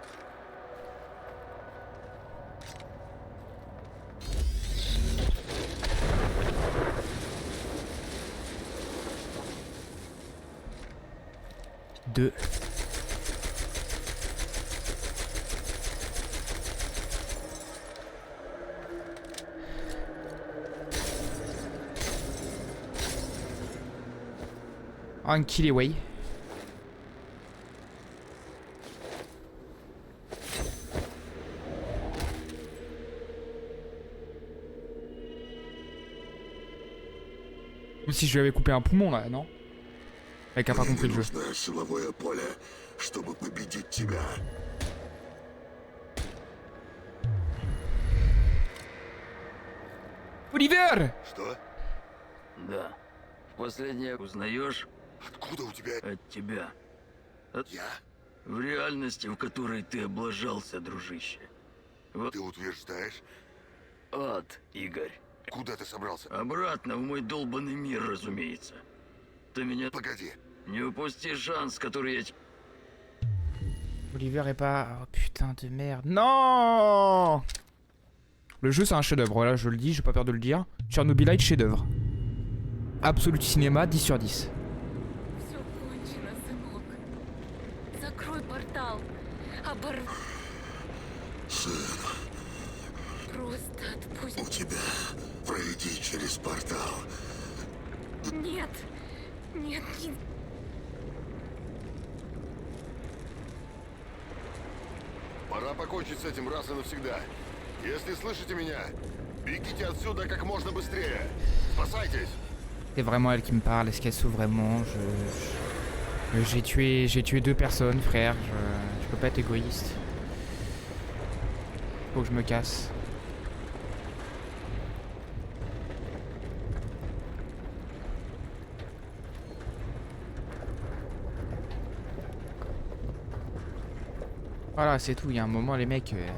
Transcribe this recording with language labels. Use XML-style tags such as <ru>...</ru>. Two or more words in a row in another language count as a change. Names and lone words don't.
<fr>Deux. Un</fr> <en>kill away.</en> <fr>Comme si je lui avais coupé un poumon là, non? Mec a pas compris le jeu.</fr> <ru>Нужно силовое поле, чтобы победить тебя. Оливер! Что? Да. В последнее узнаешь Откуда у тебя... от тебя. Я? В реальности, в которой ты облажался, дружище. Вот Ты утверждаешь? ад, Игорь. Куда ты собрался? Обратно в мой долбанный мир, разумеется. Ты меня... Погоди. Не упусти шанс, который я...</ru> <fr>Oliver est pas... Oh putain de merde. Non! Le jeu c'est un chef-d'œuvre, voilà, je le dis, j'ai pas peur de le dire. Tchernobylite, chef-d'œuvre.</fr> <en>Absolute cinéma,</en> <fr>10 sur 10.</fr> <ru>Все кончено, сынок. Закрой портал. Сын, Просто отпусти. у тебя. Пройди через портал. Нет. Нет, не... Пора покончить с этим раз и навсегда. Если слышите меня, бегите отсюда как можно быстрее. Спасайтесь!</ru> <fr>C'est vraiment elle qui me parle, est-ce qu'elle souffre vraiment? J'ai tué 2 personnes, frère. Je peux pas être égoïste. Faut que je me casse. Voilà, c'est tout. Il y a un moment, les mecs...</fr>